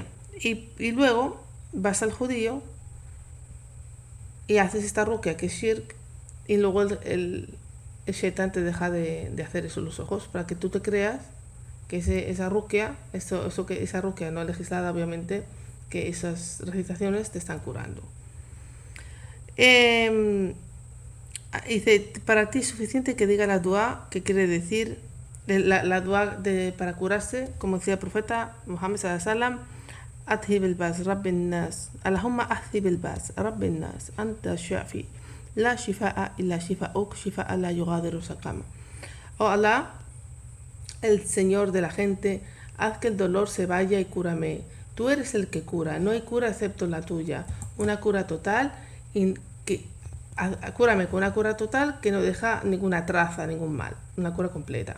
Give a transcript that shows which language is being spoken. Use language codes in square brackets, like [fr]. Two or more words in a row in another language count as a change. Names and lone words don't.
[es] Y luego vas al judío y haces esta ruqya que es shirk, y luego el shaitán te deja de hacer eso en los ojos para que tú te creas que esa ruqya, esa ruqya no legislada, obviamente, que esas recitaciones te están curando. Dice: para ti es suficiente que diga la dua, que quiere decir la dua para curarse, como decía el profeta Muhammad [ar] صلى الله عليه وسلم: أذهب الباس رب الناس اللهم أذهب الباس رب الناس أنت الشافي لا شفاء إلا شفاءك شفاء لا يغادر سقما. [es] Oh Allah, el Señor de la gente, haz que el dolor se vaya y cúrame. Tú eres el que cura, no hay cura excepto la tuya. Una cura total, cúrame con una cura total que no deja ninguna traza, ningún mal. Una cura completa.